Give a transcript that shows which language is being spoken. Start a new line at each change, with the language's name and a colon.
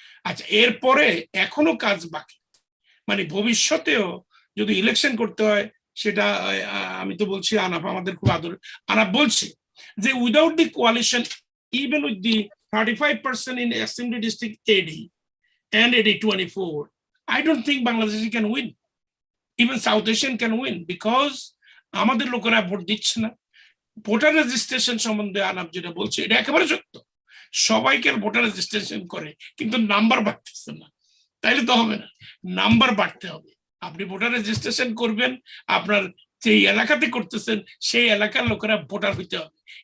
Bangla: আচ্ছা, এরপরে এখনো কাজ বাকি, মানে ভবিষ্যতেও যদি ইলেকশন করতে হয়, সেটা আমি তো বলছি আনাফ আমাদের খুব আদর, আনাফ বলছে যে
English: Without the coalition, even with the 35% in Assembly District AD and AD 24, I don't think Bangladesh can win. Even South Asian can win, because
Bangla: আমাদের লোকেরা ভোট দিচ্ছে না। ভোটার রেজিস্ট্রেশন সম্বন্ধে আনাপ যেটা বলছে এটা একেবারে সত্য, সবাইকে ভোটার রেজিস্ট্রেশন করে, কিন্তু নাম্বার বাড়তেছে না। তাইলে তো হবে না, নাম্বার বাড়তে হবে। আপনি ভোটার রেজিস্ট্রেশন করবেন, আপনার যে এলাকাতে করতেছেন সেই এলাকার লোকেরা ভোটার হইতে হবে।